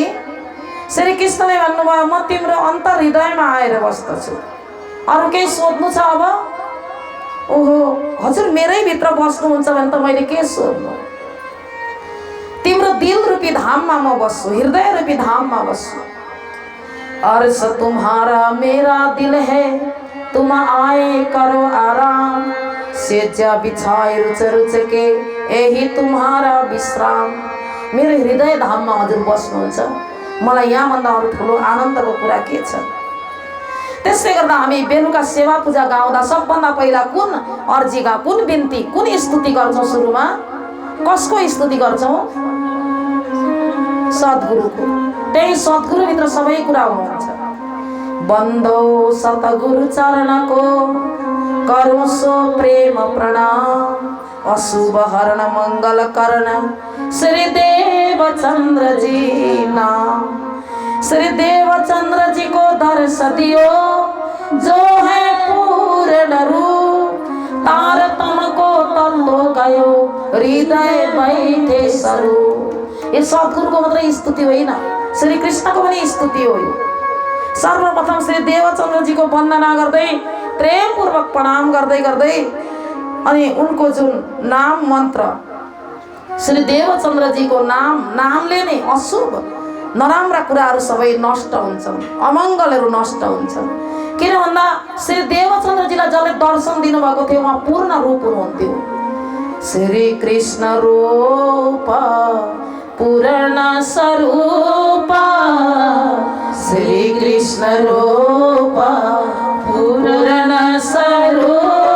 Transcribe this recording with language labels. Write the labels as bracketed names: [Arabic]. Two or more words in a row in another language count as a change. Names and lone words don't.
[Nepali] श्री कृष्णले भन्नुभयो, म तिम्रो अन्तर हृदयमा आएर बस्दछु। अरू केही सोध्नु छ अब? ओहो हजुर, मेरै भित्र बस्नुहुन्छ भने त मैले के सोध्नु? तिम्रो दिल रूपी धाममा म बस्छु, हृदय रूपी धाममा बस्छु। [Hindi] अर्श तुम्हारा मेरा दिल है, तुम आए करो आराम। सेजा बिछाए रुच रुच के, यही तुम्हारा विश्राम। [Nepali] मेरो हृदय धाममा हजुर बस्नुहुन्छ, मलाई यहाँभन्दा अरू ठुलो आनन्दको कुरा के छ? त्यसले गर्दा हामी बेलुका सेवा पूजा गाउँदा सबभन्दा पहिला कुन अर्जीका, कुन बिन्ती, कुन स्तुति गर्छौँ? सुरुमा कसको स्तुति गर्छौँ? सद्गुरुको। त्यही सद्गुरुभित्र सबै कुरा हुनुहुन्छ। [Hindi] बन्दो सतगुरु चरणको, करो सो प्रेम प्रणाम। अशुभ हरण मंगल करण, श्री देवचंद्र जी नाम। श्री देवचंद्र जी को दर्श दियो, जो है पूर्ण रूप। तारतम को तल्लो गयो, हृदय बैठे स्वरूप। [Nepali] ये सद्गुरुको मात्रै स्तुति होइन, श्री कृष्णको पनि स्तुति हो। सर्वप्रथम श्री देवचंद्र जी को वन्दना गर्दै, प्रेमपूर्वक प्रणाम गर्दै गर्दै अनि उनको जुन नाम मन्त्र, श्री देवचन्द्र जी को नामले नै अशुभ नराम्रा कुराहरू सबै नष्ट हुन्छन्, अमङ्गलहरू नष्ट हुन्छन्। किन भन्दा श्री देवचन्द्रजीलाई जसले दर्शन दिनुभएको थियो उहाँ पूर्ण रूप हुनुहुन्थ्यो। श्री कृष्ण रूप पूर्ण स्वरूप, श्री कृष्ण रूप पूर्ण स्वरूप।